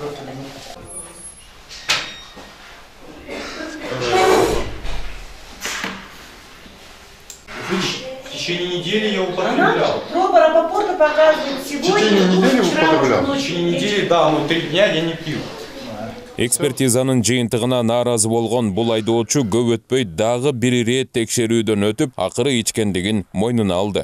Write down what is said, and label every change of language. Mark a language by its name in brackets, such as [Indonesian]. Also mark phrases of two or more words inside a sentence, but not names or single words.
[Russian] В течение недели я употреблял. Проба Рапопорта показывает сегодня. течение недели вчера, употреблял? В ночью. течение недели, да, но 3 дня я не пил. [Kyrgyz] Экспертизанын жыйынтыгына нааразы болгон бул айдоочу көп өтпөй дагы бир ирет текшерүүдөн өтүп, акыры ичкендигин мойнуна алды.